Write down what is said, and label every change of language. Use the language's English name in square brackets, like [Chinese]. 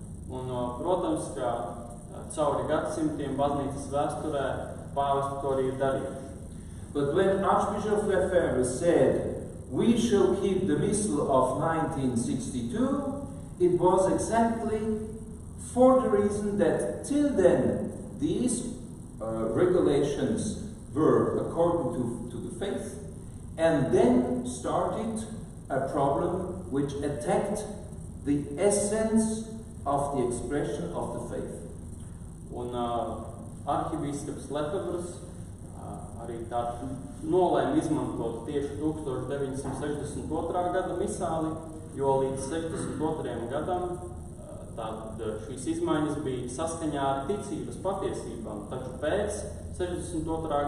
[Latvian] Un, protams, ka cauri gadsimtiem baznīcas vēsturē pāvesti to arī ir darījuši. [English] But when Archbishop Lefebvre said, "We shall keep the missal of 1962," it was exactly for the reason that till then these regulations were according to the faith, and then started a problem which attacked the essence of the expression of the faith. [Latvian] Un arhibīskaps Lefebvres arī tādu nolēma izmantot tieši 1962. Gada misāli, jo līdz 62. Gadam tātad šīs izmaiņas bija saskaņā ar ticības patiesībām, taču pēc 62.